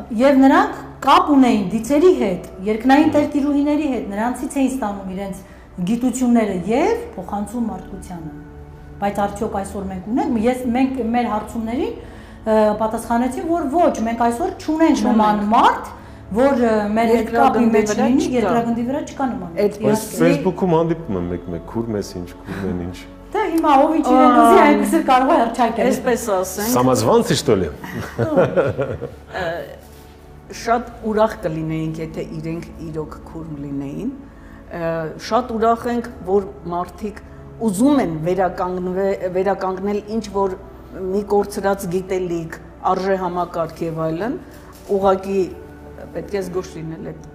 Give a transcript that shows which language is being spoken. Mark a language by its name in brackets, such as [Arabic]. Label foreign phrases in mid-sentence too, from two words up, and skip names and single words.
[Armenian] Եվ նրանք կապ ունեին դիցերի հետ, երկնային տերտիրուհիների հետ, նրանցից էին ստանում իրենց գիտությունները եւ փոխանցում մարդկությանը։ Բայց արդյոք այսօր մենք ունենք, մենք մեր հարցումներին պատասխանեցին, որ ոչ, մենք այսօր չունենք նման մարդ, որ մեր հետ կապի մեջ լինի, երկրագնդի վրա չկա նման։ Բայց Facebook-ում հանդիպում եմ մեկ քուրմ ես ինչ, քուրմ են ինչ։ Դե հիմա ով ինչ իրեն ուզի, այնպես էլ կարող է հռչակել։ Այսպես ասենք։ [Russian] Самозванцы, что ли։ [Armenian] Շատ ուրախ կլինեինք, եթե իրենք իրոք քուրմ լինեին։ Շատ ուրախ ենք, որ մարդիկ ուզում են վերականգնել ինչ որ մի կորցրած գիտելիք, արժե համակարգ եւ այլն, ուղղակի պետք է զգուշ լինել այդ։